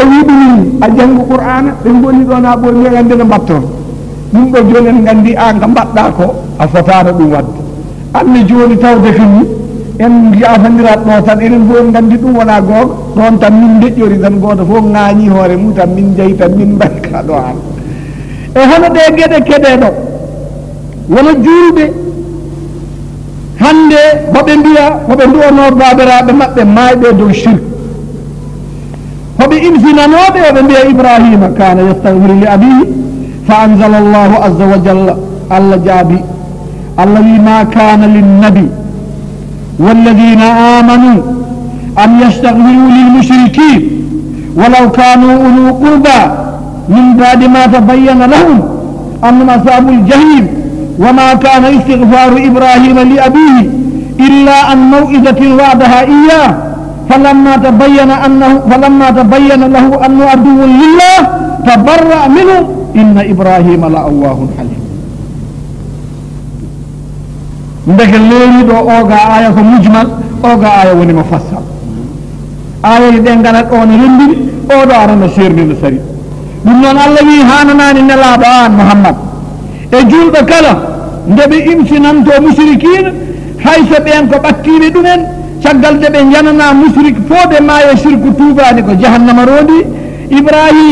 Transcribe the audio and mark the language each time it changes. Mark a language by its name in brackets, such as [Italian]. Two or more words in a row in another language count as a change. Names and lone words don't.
[Fula] wi ɗum a janngu qur'ana ɓe ngoni ɗon ha ɓoy mi andi no mbatton ɗum ɗo joni en gandi an ka mbaɗɗa ko a fotata ɗum wadde anne joni tawde fini en yafadirat ɗo tan enen fof en gandi ɗum wona googa ɗon tan min deƴƴori tan goto fof ŋaañi hoore mum tan min jeeyi tan min mbayka ɗo han e hono ɗe gueɗe keɗeɗo wono juulɓe hande hoɓe mbiya hoɓe duwono babiraɓe maɓɓe mayɓe dow shirk hoɓe infinanoɓe oɓe mbiya ibrahima [Arabic] كان يستغفر لأبيه فأنزل الله عز وجل [Fula] allah jaabi allah wi ma [Arabic] كان للنبي والذين آمنوا أن يستغفروا للمشركين ولو كانوا أولي قربى من بعد ما تبين لهم أنهم أصحاب الجحيم وما كان استغفار إبراهيم لأبيه إلا عن موئدة وعدها إياه فلما تبين له أنه عدو لله تبرأ منه إن إبراهيم لأواه حليم [Fula] ndeke leeni ɗo oga aya ko mujmal oga aya woni mufassal aya ɗe ngarat on rendiri oɗo arana sernino sari ɗum noon allah wi hananani nelaɗo an muhammad e julɓe kala nde ɓe imsinanto mushrikina hayso ɓen ko ɓattiɓe ɗumen caggal nde ɓe janana mushrik fo ɓe maayo sirku tuubani ko jahannama rondi ibrahima ko